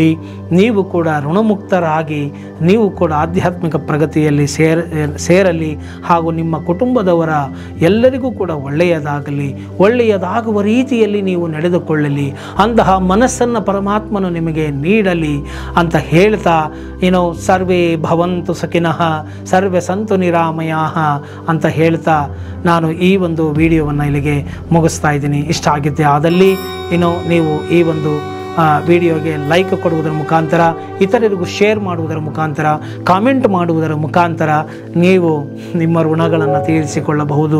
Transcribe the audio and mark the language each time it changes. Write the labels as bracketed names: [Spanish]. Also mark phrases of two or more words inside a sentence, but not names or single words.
[Kannada] ನೀವು ಕೂಡ ಋಣಮುಕ್ತರಾಗಿ ನೀವು ಕೂಡ ಆಧ್ಯಾತ್ಮಿಕ ಪ್ರಗತಿಯಲ್ಲಿ ಸೇರಲಿ. ಹಾಗೂ ನಿಮ್ಮ ಕುಟುಂಬದವರ ಎಲ್ಲರಿಗೂ ಕೂಡ ಒಳ್ಳೆಯದಾಗಲಿ, ಒಳ್ಳೆಯದಾಗುವ ರೀತಿಯಲ್ಲಿ ನೀವು ನಡೆದುಕೊಳ್ಳಲಿ. ಅಂತಹ ಮನಸ್ಸನ್ನು ಪರಮಾತ್ಮನು ನಿಮಗೆ ನೀಡಲಿ ಅಂತ ಹೇಳ್ತಾ [Sanskrit] ಸರ್ವೇ ಭವಂತು ಸುಖಿನಃ ಸರ್ವೇ ಸಂತು ನಿರಾಮಯಾಃ [Kannada] ಅಂತ ಹೇಳ್ತಾ ನಾನು ಈ ಒಂದು ವಿಡಿಯೋವನ್ನು ಇಲ್ಲಿಗೆ ಮುಗಿಸ್ತಾ ಇದ್ದೀನಿ. ಇಷ್ಟ ಆಗಿದ್ದೆ ಆದಲ್ಲಿ ನೀವು ಈ ಒಂದು ವಿಡಿಯೋಗೆ ಲೈಕ್ ಕೊಡುವುದರ ಮುಖಾಂತರ, ಇತರರಿಗೂ ಶೇರ್ ಮಾಡುವುದರ ಮುಖಾಂತರ, ಕಾಮೆಂಟ್ ಮಾಡುವುದರ ಮುಖಾಂತರ ನೀವು ನಿಮ್ಮ ಋಣಗಳನ್ನು ತೀರಿಸಿಕೊಳ್ಳಬಹುದು.